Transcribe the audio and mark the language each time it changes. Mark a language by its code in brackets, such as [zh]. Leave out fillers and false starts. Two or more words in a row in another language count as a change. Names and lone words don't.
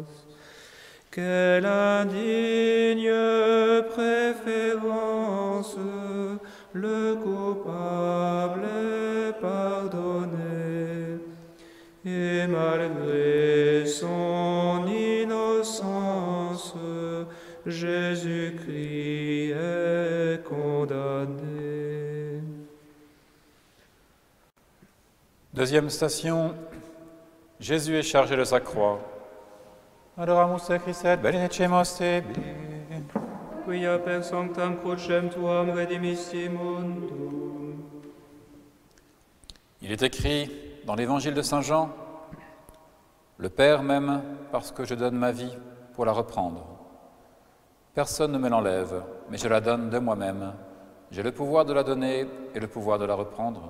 [fr] Quelle indigne préférence, le coupable est pardonné, et malgré son innocence, Jésus-Christ est condamné. Deuxième station, Jésus est chargé de sa croix. [la] adoramus te Christe, benedicemos tibi. Quia per sanctam crucem tuam redimisti mundum. [fr] Il est écrit dans l'évangile de Saint Jean, « Le Père m'aime parce que je donne ma vie pour la reprendre. Personne ne me l'enlève, mais je la donne de moi-même. J'ai le pouvoir de la donner et le pouvoir de la reprendre.